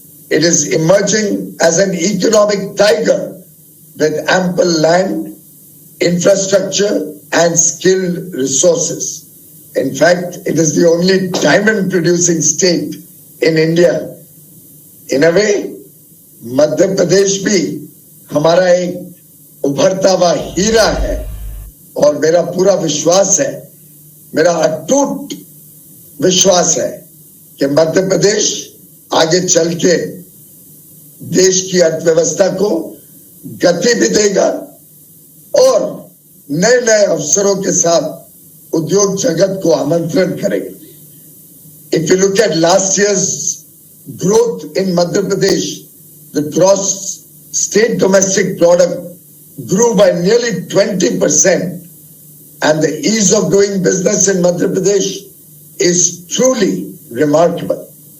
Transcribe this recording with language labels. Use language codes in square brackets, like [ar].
[en] It is emerging as an economic tiger with ample land, infrastructure, and skilled resources. In fact, it is the only diamond producing state in India. In a way, [hi] Madhya Pradesh भी हमारा एक उभरता हुआ हीरा है और मेरा पूरा विश्वास है, मेरा अटूट विश्वास है कि मध्य प्रदेश आगे चल के देश की अर्थव्यवस्था को गति भी देगा और नए नए अवसरों के साथ उद्योग जगत को आमंत्रण करेगा. [en] If you look at last year's growth in Madhya Pradesh, the gross state domestic product grew by nearly 20%, and the ease of doing business in Madhya Pradesh is truly remarkable.